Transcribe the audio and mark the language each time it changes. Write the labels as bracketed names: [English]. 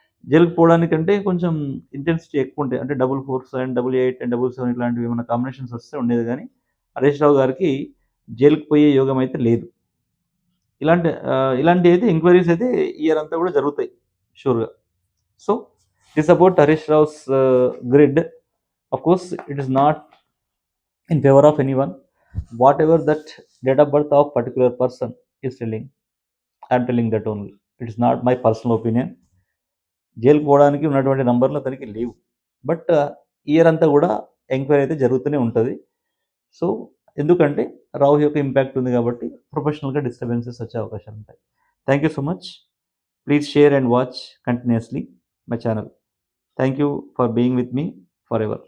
[Telugu] జైలుకి పోవడానికంటే కొంచెం ఇంటెన్సిటీ ఎక్కువ ఉంటాయి. అంటే 447 అండ్ 88 అండ్ 77 ఇట్లాంటివి ఏమైనా కాంబినేషన్స్ వస్తే ఉండేది కానీ హరీష్ రావు గారికి జైలుకి పోయే యోగం అయితే లేదు. ఇలాంటి అయితే ఎంక్వైరీస్ అయితే ఇయర్ అంతా కూడా జరుగుతాయి షూర్గా. [English] So this about Harish Rao's grid. Of course, it is not in favor of anyone. Whatever that date of birth of particular person is telling, I am telling that only. It is not my personal opinion. [Telugu] జైలుకు పోవడానికి ఉన్నటువంటి నంబర్లు అతనికి లేవు. But year అంతా కూడా enquiry అయితే జరుగుతూనే ఉంటుంది. సో ఎందుకంటే రావు యొక్క ఇంపాక్ట్ ఉంది కాబట్టి ప్రొఫెషనల్గా డిస్టర్బెన్సెస్ వచ్చే అవకాశాలు ఉంటాయి. [English] Thank you so much. Please share and watch continuously my channel. Thank you for being with me forever.